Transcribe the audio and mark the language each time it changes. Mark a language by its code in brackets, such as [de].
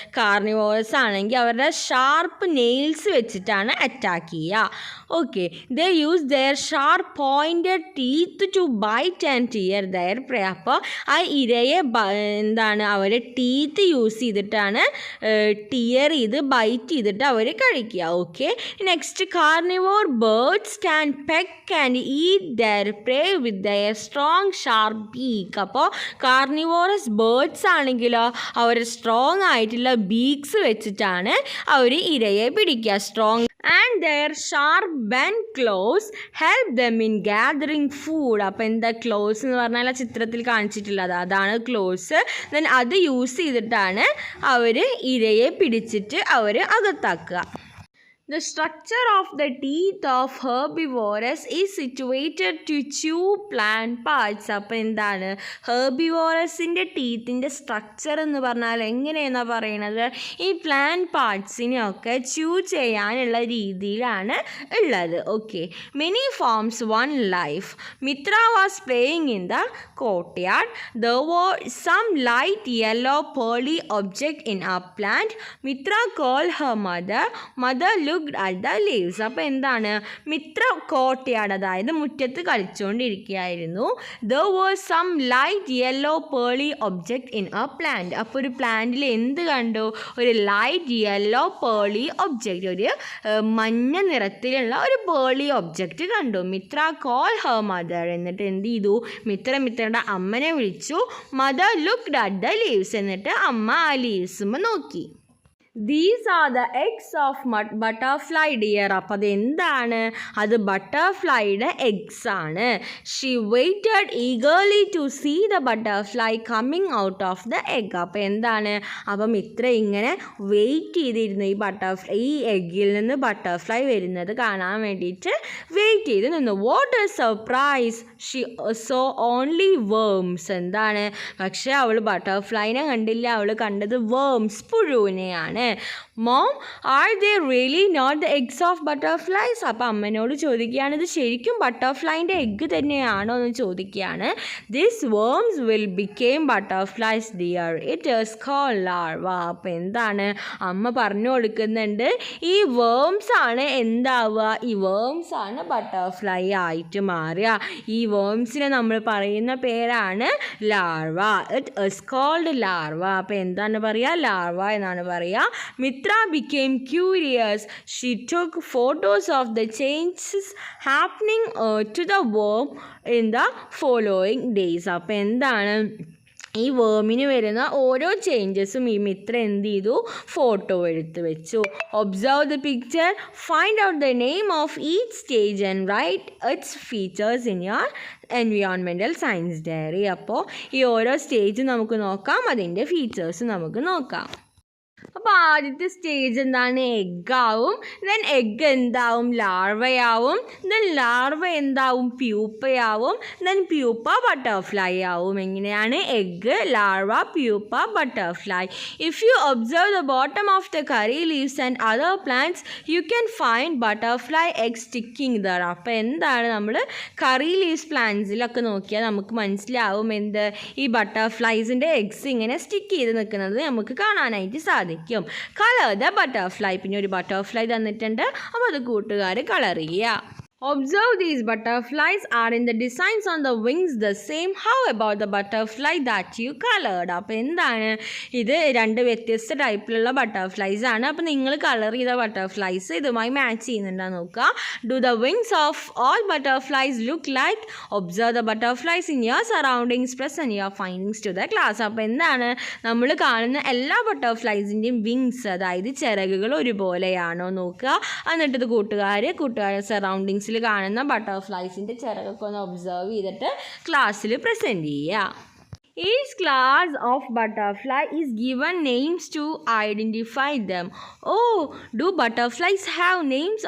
[ml] Carnivorous ആണെങ്കിൽ അവരുടെ sharp nails വെച്ചിട്ടാണ് അറ്റാക്ക് ചെയ്യുക. [en] Okay, they use their sharp pointed teeth to bite and tear their prey. [ml] അപ്പോൾ ആ ഇരയെ എന്താണ് അവരെ ടീത്ത് യൂസ് ചെയ്തിട്ടാണ് ടിയർ ചെയ്ത് ബൈറ്റ് ചെയ്തിട്ട് അവർ കഴിക്കുക. [en] Okay, next carnivore birds can peck and eat their prey with their strong sharp beak. [ml] അപ്പോൾ കാർണിവോറസ് ബേർഡ്സ് ആണെങ്കിലോ അവർ സ്ട്രോങ് ആയിട്ടുള്ള ബീക്സ് വെച്ചിട്ടാണ് അവർ ഇരയെ പിടിക്കുക. [en] Strong and their sharp bent claws help them in gathering food. [ml] അപ്പോൾ എന്താ ക്ലോസ് എന്ന് പറഞ്ഞാൽ ആ ചിത്രത്തിൽ കാണിച്ചിട്ടുള്ളത് അതാണ് ക്ലോസ്. ദെൻ അത് യൂസ് ചെയ്തിട്ടാണ് അവർ ഇരയെ പിടിച്ചിട്ട് അവർ അകത്താക്കുക. [en] The structure of the teeth of herbivores is situated to chew plant parts. [ml] അപ്പോൾ എന്താണ് ഹെർബിവോറസിൻ്റെ ടീത്തിൻ്റെ സ്ട്രക്ചർ എന്ന് പറഞ്ഞാൽ എങ്ങനെയെന്നാണ് പറയണത്, ഈ പ്ലാന്റ് പാർട്സിനെയൊക്കെ ച്യൂ ചെയ്യാനുള്ള രീതിയിലാണ് ഉള്ളത്. [en] Okay, many forms one life. Mitra was playing in the courtyard. There were some light yellow pearly object in a plant. Mitra called her mother. Mother looked at the leaves. [ml] അപ്പോൾ എന്താണ് Mitra courtyard, അതായത് മുറ്റത്ത് കളിച്ചുകൊണ്ടിരിക്കുകയായിരുന്നു. [en] There was some light yellow pearly object in a plant. [ml] അപ്പോൾ ഒരു പ്ലാന്റിൽ എന്ത് കണ്ടു, ഒരു ലൈറ്റ് യെല്ലോ പേർലി ഒബ്ജക്റ്റ്, ഒരു മഞ്ഞ നിറത്തിലുള്ള ഒരു പേർലി ഒബ്ജക്റ്റ് കണ്ടു. [en] Mitra call her mother. [ml] എന്നിട്ട് എന്ത് ചെയ്തു, മിത്രയുടെ അമ്മനെ വിളിച്ചു. [en] Mother looked at the leaves. [ml] എന്നിട്ട് അമ്മ ആ ലീവ്സുമ്മ നോക്കി. [en] These are the eggs of butterfly dear. [ml] അപ്പോൾ അത് എന്താണ്, അത് ബട്ടർഫ്ലൈയുടെ എഗ്സ് ആണ്. [en] She waited eagerly to see the butterfly coming out of the egg. [ml] അപ്പോൾ എന്താണ്, അപ്പം മിത്ര ഇങ്ങനെ വെയിറ്റ് ചെയ്തിരുന്നു ഈ എഗ്ഗിൽ നിന്ന് ബട്ടർഫ്ലൈ വരുന്നത് കാണാൻ വേണ്ടിയിട്ട് വെയിറ്റ് ചെയ്ത് നിന്നു. [en] What a surprise, she saw only worms. [ml] എന്താണ്, പക്ഷേ അവൾ ബട്ടർഫ്ലൈനെ കണ്ടില്ല, അവൾ കണ്ടത് worms, പുഴുവിനെയാണ്. [en] Mom, are they really not the eggs of butterflies? [ml] അപ്പോൾ അമ്മനോട് ചോദിക്കുകയാണ്, ഇത് ശരിക്കും ബട്ടർഫ്ലൈൻ്റെ എഗ്ഗ് തന്നെയാണോ എന്ന് ചോദിക്കുകയാണ്. [en] This worms will became butterflies dear, it is called larva. [ml] അപ്പോൾ എന്താണ് അമ്മ പറഞ്ഞു കൊടുക്കുന്നുണ്ട്, ഈ വേംസ് ആണ് എന്താവുക, ഈ വേംസ് ആണ് ബട്ടർഫ്ലൈ ആയിട്ട് മാറുക. ഈ വേംസിനെ നമ്മൾ പറയുന്ന പേരാണ് larva. [en] It is called larva. [ml] അപ്പോൾ എന്താണ് പറയുക, ലാർവ എന്നാണ് പറയുക. [en] Mitra became curious. She took photos of the changes happening to the worm in the following days. [ml] അപ്പോൾ എന്താണ് ഈ വേമിന് വരുന്ന ഓരോ ചേഞ്ചസും ഈ മിത്ര എന്ത് ചെയ്തു, ഫോട്ടോ എടുത്ത് വെച്ചു. [en] Observe the picture, find out the name of each stage and write its features in your environmental science diary. [ml] അപ്പോൾ ഈ ഓരോ സ്റ്റേജ് നമുക്ക് നോക്കാം, അതിൻ്റെ ഫീച്ചേഴ്സ് നമുക്ക് നോക്കാം. അപ്പോൾ ആദ്യത്തെ സ്റ്റേജ് എന്താണ്, എഗ്ഗാവും. ദെൻ എഗ്ഗ് എന്താവും, ലാർവയാവും. ദെൻ ലാർവ എന്താവും, പ്യൂപ്പയാവും. ദെൻ പ്യൂപ്പ ബട്ടർഫ്ലൈ ആവും. എങ്ങനെയാണ്, egg, larva, pupa, butterfly. [en] If you observe the bottom of the curry leaves and other plants you can find butterfly egg sticking there. [ml] അപ്പോൾ എന്താണ്, നമ്മൾ കറി leaves പ്ലാന്റ്സിലൊക്കെ നോക്കിയാൽ നമുക്ക് മനസ്സിലാവും എന്ത്, ഈ ബട്ടർഫ്ലൈസിൻ്റെ എഗ്സ് ഇങ്ങനെ സ്റ്റിക്ക് ചെയ്ത് നിൽക്കുന്നത് നമുക്ക് കാണാനായിട്ട് സാധിക്കും. [en] Colour the butterfly. [ml] പിന്നെ ഒരു ബട്ടർഫ്ലൈ തന്നിട്ടുണ്ട്, അപ്പോൾ അത് കൂട്ടുകാർ കളർ ചെയ്യുക. [en] Observe these butterflies are in the designs on the wings the same. How about the butterfly that you colored? [ml] അപ്പോൾ എന്താണ്, ഇത് രണ്ട് വ്യത്യസ്ത ടൈപ്പിലുള്ള ബട്ടർഫ്ലൈസ് ആണ്. അപ്പോൾ നിങ്ങൾ കളർ ചെയ്ത ബട്ടർഫ്ലൈസ് ഇതുമായി മാച്ച് ചെയ്യുന്നുണ്ടെന്ന് നോക്കുക. [en] Do the wings of all butterflies look like? Observe the butterflies in your surroundings, present your findings to the class. [ml] അപ്പോൾ എന്താണ്, നമ്മൾ കാണുന്ന എല്ലാ ബട്ടർഫ്ലൈസിൻ്റെയും വിങ്സ്, അതായത് ചിറകുകൾ ഒരുപോലെയാണോ നോക്കുക. എന്നിട്ട് ഇത് കൂട്ടുകാരുടെ സറൗണ്ടിങ്സിൽ കാണുന്ന ബട്ടർഫ്ലൈസിൻ്റെ ചിറകൊക്കെ ഒന്ന് ഒബ്സർവ് ചെയ്തിട്ട് ക്ലാസ്സിൽ പ്രസൻറ്റ് ചെയ്യുക. [en] Each class of butterfly is given names to identify them. Oh, do butterflies have names?